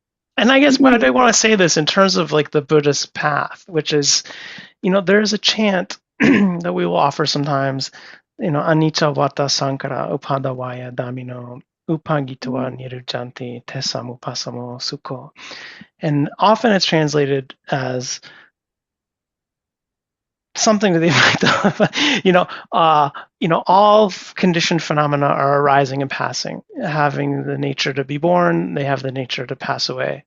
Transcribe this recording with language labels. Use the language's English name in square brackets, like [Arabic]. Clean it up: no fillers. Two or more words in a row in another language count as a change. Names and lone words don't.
[English] And I guess what I want to say this in terms of like the Buddhist path, which is, there's a chant that we will offer sometimes, [Pali] anicca vata sankara upadavaya damino upagitva nirujanti tesam upasamo sukho. [English] And often it's translated as something to the effect of, all conditioned phenomena are arising and passing, having the nature to be born, they have the nature to pass away.